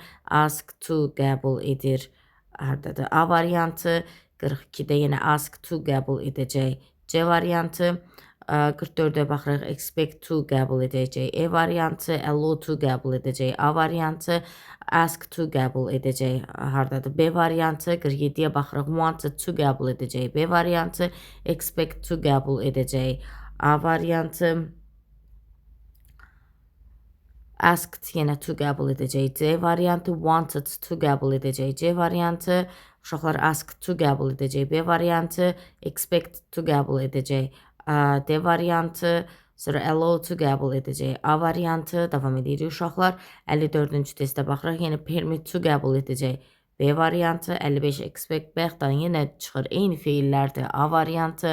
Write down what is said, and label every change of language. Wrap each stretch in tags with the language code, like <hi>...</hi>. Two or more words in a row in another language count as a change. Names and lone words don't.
<en>Ask to</en> <az>qəbul edir hardadır A variantı. 42-də yenə</az> <en>ask to</en> <az>qəbul edəcək C variantı. 44-də baxırıq,</az> <en>expect to</en> <az>qəbul edəcək E variantı,</az> <en>allow to</en> <az>qəbul edəcək A variantı,</az> <en>ask to</en> <az>qəbul edəcək hardadır B variantı, 47-yə baxırıq,</az> <en>wanted to</en> <az>qəbul edəcək B variantı,</az> <en>expect to</en> <az>qəbul edəcək A variantı, asked yenə to qəbul edəcək C variantı,</az> <en>wanted to</en> <az>qəbul edəcək C variantı, uşaqlar</az> <en>asked to</en> <az>qəbul edəcək B variantı,</az> <en>expect to</en> <az>qəbul edəcək D variantı, sonra</az> <en>allow to</en> <az>qəbul edəcək A variantı, davam edirik uşaqlar. 54-cü testə baxırıq, yenə</az> <en>permit to</en> <az>qəbul edəcək B variantı, 55</az> <en>expect back-dan</en> <az>yenə çıxır, eyni feillərdir A variantı.</az>